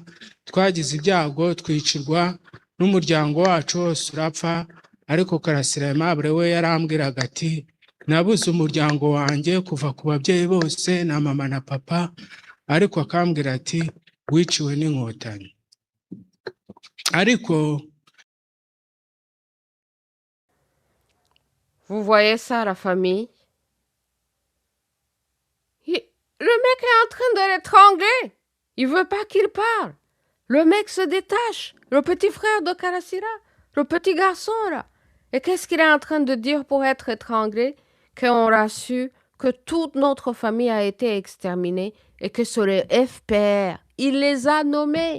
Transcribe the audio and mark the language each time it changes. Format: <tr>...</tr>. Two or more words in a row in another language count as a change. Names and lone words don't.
<rw>Twagize ibyago twicirwa n'umuryango wacu wose urapfa, ariko Karasira Aimable we yarambwiraga ati nabuze umuryango wanjye kuva ku babyeyi bose na mama na papa, ariko akambwira ati wiciwe n'inkotanyi. Ariko</rw> <fr>Vous voyez ça, la famille? Le mec est en train de l'étrangler. Il veut pas qu'il parle. Le mec se détache. Le petit frère de Karasira, le petit garçon, là. Et qu'est-ce qu'il est en train de dire pour être étranglé? Qu'on a su que toute notre famille a été exterminée et que sur les FPR, il les a nommés.</fr>